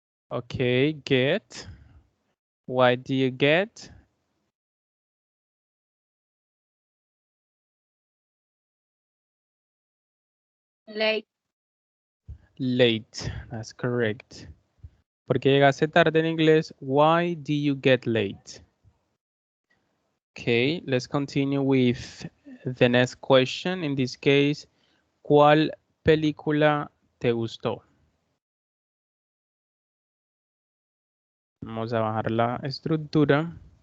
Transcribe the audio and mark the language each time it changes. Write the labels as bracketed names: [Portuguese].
[English] Okay, get. Why do you get? Late. Late. That's correct. [Spanish] ¿Por qué llegaste tarde en inglés? [English] Why do you get late? Okay, let's continue with the next question. [Spanish] In this case, ¿cuál película te gustó? Vamos a bajar la estructura.